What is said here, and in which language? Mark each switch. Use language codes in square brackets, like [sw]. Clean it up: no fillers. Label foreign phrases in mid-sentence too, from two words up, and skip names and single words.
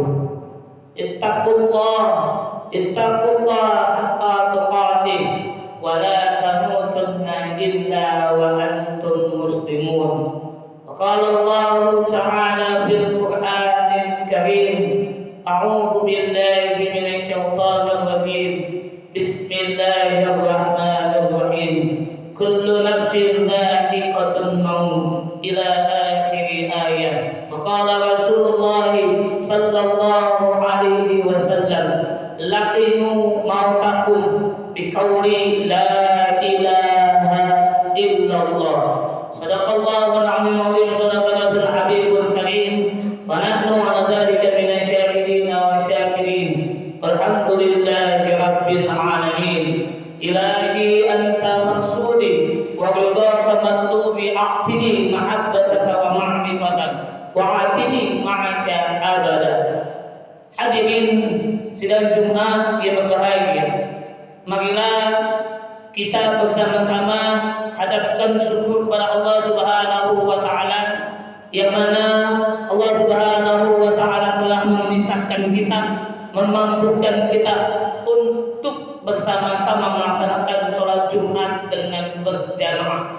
[ar] اتقوا الله حق تقاته ولا تموتن إلا وأنتم مسلمون. وقال الله تعالى في القرآن الكريم، أعوذ بالله من الشيطان الرجيم. Bismillahirrahmanirrahim. كل نفس ذائقة الموت إلى آخر آية. وقال رسول الله صلى الله عليه وسلم، لقنوا موتاكم بقول لا إله إلا الله. صدق الله العظيم، صدق الرسول الحبيب الكريم، ونحن على ذلك من الشاهدين والشاكرين. والحمد لله رب العالمين. إلهي أنت مقصودي ورضاك مطلوبي، أعطني محبتك ومعرفتك وآتني معك أبدا. [id] Hadirin sidang Jumat yang berbahagia, marilah kita bersama-sama hadapkan syukur pada Allah [ar] سبحانه وتعالى, [id] yang mana Allah [ar] سبحانه وتعالى [id] telah memisahkan kita, memampukan kita untuk bersama-sama melaksanakan sholat Jumat dengan berjamaah.